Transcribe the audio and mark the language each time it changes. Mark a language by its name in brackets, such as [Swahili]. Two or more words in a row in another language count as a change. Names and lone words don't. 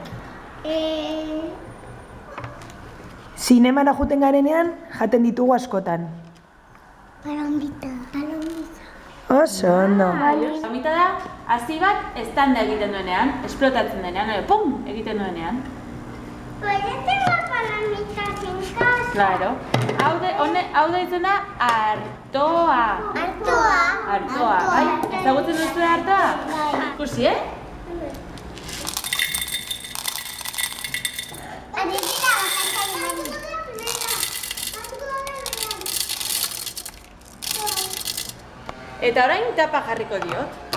[Basque] Zinemara juten garenean, jaten ditugu askotan. Palomita. Oso, ondo. Palomita da, hazi bat eztanda egiten duenean, esplotatzen denean, pum, egiten duenean. [Spanish] Puede tener palomitas en casa. Claro. [Basque] Hau da izena artoa. Artoa, bai? Ezagutzen duzu artoa? Ikusi, Eta orain tapa jarriko diot.